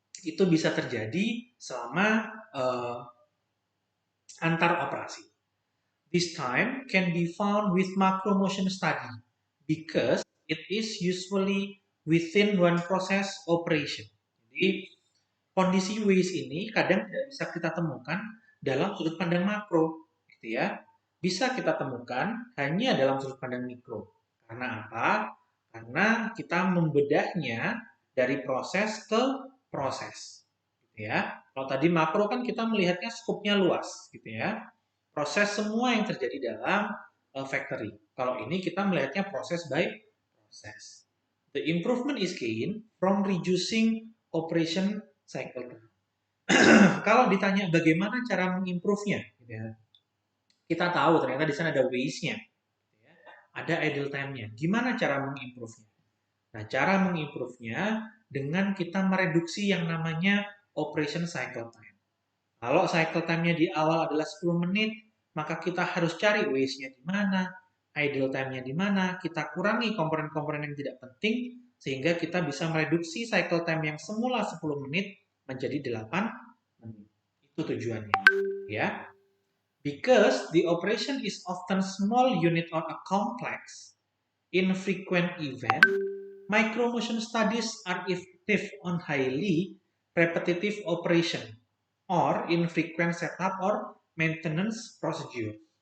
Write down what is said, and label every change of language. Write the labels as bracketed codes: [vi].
[id] Itu bisa terjadi selama antar operasi. [en] This time can be found with macro motion study because it is usually within one process operation. [id] Jadi kondisi waste ini kadang tidak bisa kita temukan dalam sudut pandang makro, gitu ya. Bisa kita temukan hanya dalam sudut pandang mikro. Karena apa? Karena kita membedahnya dari proses ke proses, gitu ya. Kalau tadi makro kan kita melihatnya skupnya luas, gitu ya. Proses semua yang terjadi dalam factory. Kalau ini kita melihatnya proses by proses. [en] The improvement is gained from reducing operation cycle time. [id] Kalau ditanya bagaimana cara mengimprove-nya, gitu ya, kita tahu ternyata di sana ada waste-nya, gitu ya, ada idle time-nya. Gimana cara mengimprove-nya? Nah, cara mengimprove-nya dengan kita mereduksi yang namanya operation cycle time. Kalau cycle time-nya di awal adalah 10 menit, maka kita harus cari waste-nya di mana, idle time-nya di mana, kita kurangi komponen-komponen yang tidak penting, sehingga kita bisa mereduksi cycle time yang semula 10 menit menjadi 8 menit. Itu tujuannya. Ya. [en] Because the operation is often small unit or a complex, infrequent event, micromotion studies are effective on highly repetitive operation or infrequent setup or maintenance procedure.